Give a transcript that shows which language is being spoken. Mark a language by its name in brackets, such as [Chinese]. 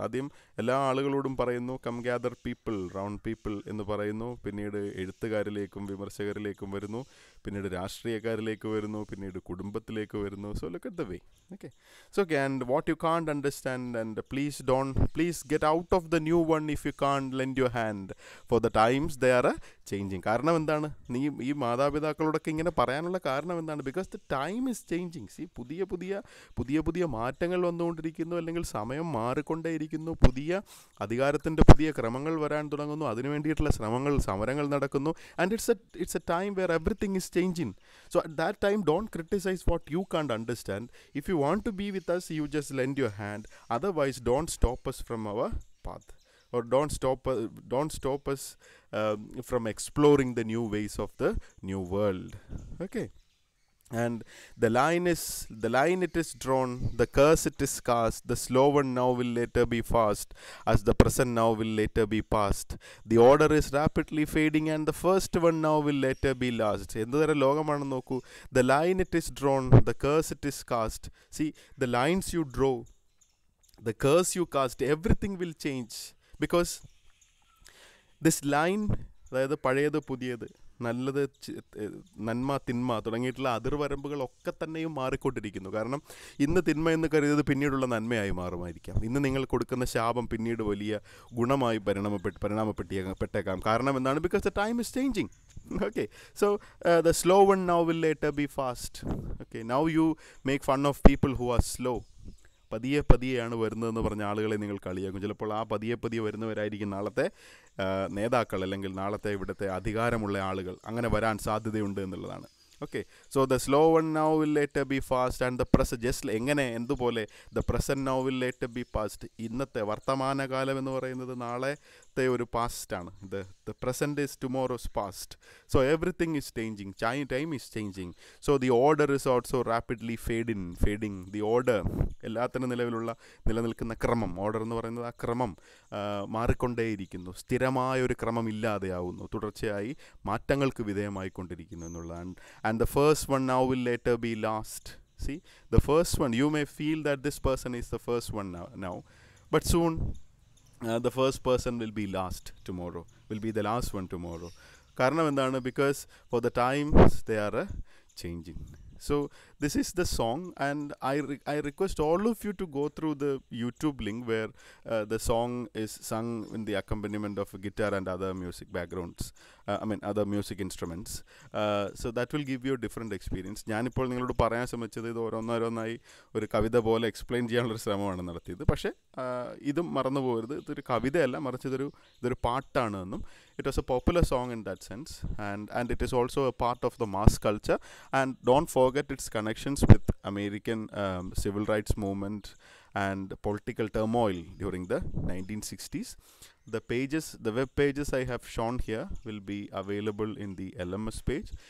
[Malayalam] ആദ്യം എല്ലാ ആളുകളോടും പറയുന്നു, [English] come gather people, round people [Malayalam] എന്ന് പറയുന്നു. പിന്നീട് എഴുത്തുകാരിലേക്കും വിമർശകരിലേക്കും വരുന്നു, പിന്നീട് രാഷ്ട്രീയക്കാരിലേക്ക് വരുന്നു, പിന്നീട് കുടുംബത്തിലേക്ക് വരുന്നു. [English] So look at the way. Okay, so and what you can't understand, and please get out of the new one if you can't lend your hand, for the times they are changing. [Malayalam] കാരണം എന്താണ്, നീ ഈ മാതാപിതാക്കളോടൊക്കെ ഇങ്ങനെ പറയാനുള്ള കാരണം എന്താണ്? [English] Because the time is changing. [Malayalam] C, പുതിയ മാറ്റങ്ങൾ വന്നുകൊണ്ടിരിക്കുന്നു, അല്ലെങ്കിൽ സമയം മാറിക്കൊണ്ടേയിരിക്കുന്നു, പുതിയ അധികാരത്തിൻ്റെ പുതിയ ക്രമങ്ങൾ വരാൻ തുടങ്ങുന്നു, അതിനു വേണ്ടിയിട്ടുള്ള സമരങ്ങൾ നടക്കുന്നു. [English] And it's a time where everything is changing. So at that time don't criticise what you can't understand. If you want to be with us, you just lend your hand. Otherwise, don't stop us from our path, or don't stop us from exploring the new ways of the new world. Okay, and the line it is drawn, the curse it is cast. The slow one now will later be fast, as the present now will later be past. The order is rapidly fading, and the first one now will later be last. [Malayalam] എന്തുതരം ലോകമാണെന്ന് നോക്കൂ. [English] The line it is drawn, the curse it is cast. See, the lines you draw, the curse you cast, everything will change, because this line, [Malayalam] അതായത് പഴയത് പുതിയത്, നല്ലത് നന്മ തിന്മ തുടങ്ങിയിട്ടുള്ള അതിർവരമ്പുകളൊക്കെ തന്നെയും മാറിക്കൊണ്ടിരിക്കുന്നു. കാരണം ഇന്ന് തിന്മ എന്ന് കരുതിയത് പിന്നീടുള്ള നന്മയായി മാറുമായിരിക്കാം. ഇന്ന് നിങ്ങൾ കൊടുക്കുന്ന ശാപം പിന്നീട് വലിയ ഗുണമായി പരിണാമപ്പെട്ടേക്കാം. കാരണം എന്താണ്? [English] Because the time is changing. Okay, so the slow one now will later be fast. Okay, now you make fun of people who are slow. [Malayalam] പതിയെയാണ് വരുന്നതെന്ന് പറഞ്ഞ ആളുകളെ നിങ്ങൾ കളിയാക്കും. ചിലപ്പോൾ ആ പതിയെ വരുന്നവരായിരിക്കും നാളത്തെ നേതാക്കൾ, അല്ലെങ്കിൽ നാളത്തെ ഇവിടുത്തെ അധികാരമുള്ള ആളുകൾ. അങ്ങനെ വരാൻ സാധ്യതയുണ്ട് എന്നുള്ളതാണ്. [English] Okay, so the slow one now will later be fast, and the present, just [Malayalam] എന്തുപോലെ [English] the present now will later be past. [Malayalam] ഇന്നത്തെ വർത്തമാനകാലം എന്ന് പറയുന്നത് നാളെ നാളത്തെ ഒരു പാസ്റ്റാണ്. [English] The present is tomorrow's past. So everything is changing, time is changing. So the order is also rapidly fading. [Malayalam] The order, എല്ലാത്തിനും നിലനിൽക്കുന്ന ക്രമം, order എന്ന് പറയുന്നത് ആ ക്രമം മാറിക്കൊണ്ടേയിരിക്കുന്നു. സ്ഥിരമായൊരു ക്രമം ഇല്ലാതെയാവുന്നു, തുടർച്ചയായി മാറ്റങ്ങൾക്ക് വിധേയമായിക്കൊണ്ടിരിക്കുന്നു എന്നുള്ളതാണ്. [English] And the first one now will later be last. See, the first one, you may feel that this person is the first one now, but soon the first person will be last tomorrow, will be the last one tomorrow. [Malayalam] കാരണം എന്താണ്? [English] Because for the times they are changing. So this is the song, and I request all of you to go through the YouTube link where the song is sung in the accompaniment of guitar and other music backgrounds, other music instruments. So that will give you a different experience. [Malayalam] ഞാനിപ്പോൾ നിങ്ങളോട് പറയാൻ ശ്രമിച്ചത് ഇത് ഓരോന്നോരോന്നായി ഒരു കവിത പോലെ explain ചെയ്യാനുള്ളൊരു ശ്രമമാണ് നടത്തിയത്. പക്ഷേ ഇതും മറന്നു പോകരുത്, ഇതൊരു കവിതയല്ല, മറിച്ച് ഇതൊരു പാട്ടാണ് എന്നും. [English] It was a popular song in that sense, and it is also a part of the mass culture. And don't forget its connections with American civil rights movement and political turmoil during the 1960s. The web pages I have shown here will be available in the LMS page.